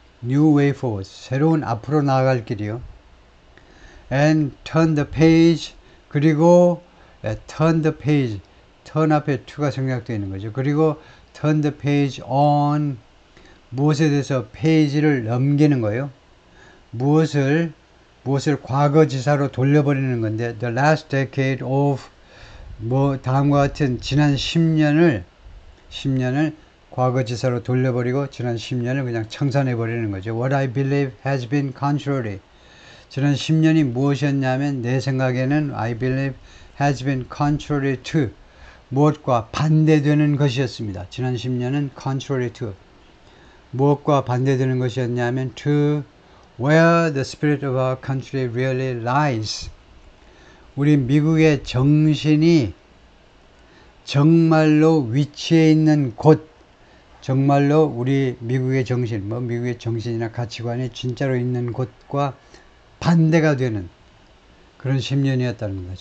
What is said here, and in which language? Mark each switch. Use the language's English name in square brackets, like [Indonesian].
[English] New way forward, [Korean] 새로운 앞으로 나아갈 길이요. [English] And turn the page, [Korean] 그리고 turn the page, turn 앞에 to가 생략되어 있는 거죠. 그리고 turn the page on, 무엇에 대해서 페이지를 넘기는 거예요. 무엇을 과거지사로 돌려버리는 건데 [English] the last decade of, [Korean] 뭐 다음과 같은 지난 10년을 과거지사로 돌려버리고 지난 10년을 그냥 청산해버리는 거죠. [English] What I believe has been contrary. [Korean] 지난 10년이 무엇이었냐면 내 생각에는 [English] I believe has been contrary to, [Korean] 무엇과 반대되는 것이었습니다. 지난 10년은 [English] contrary to, [Korean] 무엇과 반대되는 것이었냐면 [English] to where the spirit of our country really lies. [Korean] 우리 미국의 정신이 정말로 위치해 있는 곳, 정말로 우리 미국의 정신, 미국의 정신이나 가치관이 진짜로 있는 곳과 반대가 되는 그런 10년이었다는 겁니다.